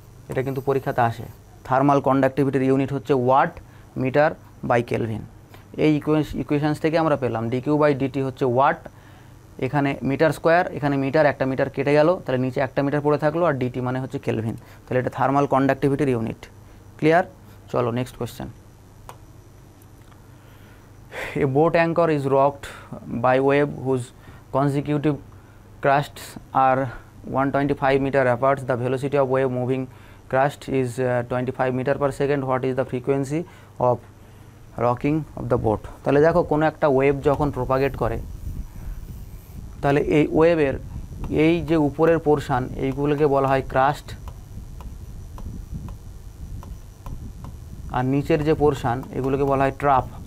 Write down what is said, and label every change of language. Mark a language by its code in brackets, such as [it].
[bn] এটা কিন্তু পরীক্ষাতে আসে। থার্মাল কন্ডাক্টিভিটির ইউনিট হচ্ছে ওয়াট মিটার বাই কেলভিন। এই ইকুয়েশনস থেকে আমরা পেলাম ডিকিউ বাই ডিটি হচ্ছে ওয়াট, এখানে মিটার স্কোয়ার, এখানে মিটার, একটা মিটার কেটে গেল, তাহলে নিচে একটা মিটার পড়ে থাকলো, আর ডিটি মানে হচ্ছে কেলভিন। তাহলে এটা থার্মাল কন্ডাক্টিভিটির ইউনিট। ক্লিয়ার? চলো next question. [en] A boat anchor is rocked by wave whose consecutive crests are 125 meter apart. The velocity of wave moving crest is 25 meter per second. What is the frequency of rocking of the boat? [bn] তাহলে দেখো কোনো একটা wave যখন propagate করে, তাহলে এই ওয়েভের এই যে উপরের পোর্শন এইগুলোকে বলা হয় ক্রাস্ট, আর নিচের যে পোর্শন এগুলোকে বলা হয় ট্রাপ।